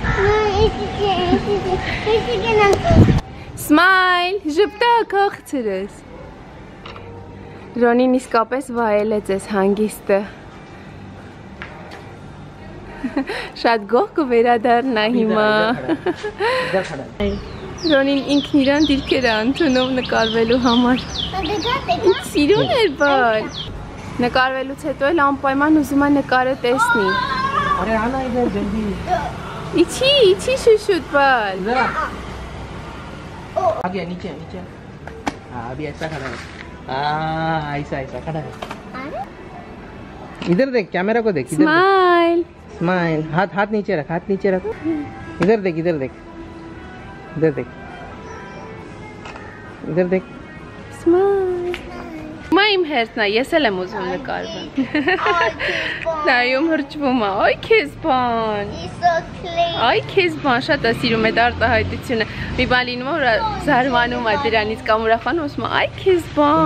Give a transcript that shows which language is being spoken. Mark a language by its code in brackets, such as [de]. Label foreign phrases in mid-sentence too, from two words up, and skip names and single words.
[hy] Smile, ժպտակ աղցրես։ Ռոնին իսկապես վայելեց այս հանգիստը։ Շատ գող կվերադառնա հիմա։ Ռոնին ինքն իրան դիրքեր է ընդունում նկարվելու համար։ Ինչ սիրուն էր բալ։ Նկարվելուց հետո էլ անպայման ուզում է նկարը տեսնի։ [hi] अरे आना इधर जल्दी। इच्छी शुशुत बल। आ गया नीचे नीचे। हाँ अभी ऐसा खड़ा है। ऐसा खड़ा है। इधर देख कैमरा को देख। स्माइल। स्माइल। हाथ नीचे रख हाथ नीचे रख। इधर देख इधर देख इधर देख इधर देख Smile. [hy] Մայմ հերթնա, ես էլ եմ ուզում նկարվեմ։ Նայում հրճվում է, այ քեզ բան։ [en] It's so clean. [hy] Այ քեզ բան, շատ է սիրում այդ արտահայտությունը։ Մի բան լինում է, որ զարմանում է դրանից կամ ուրախանում, ասում է, այ քեզ բան։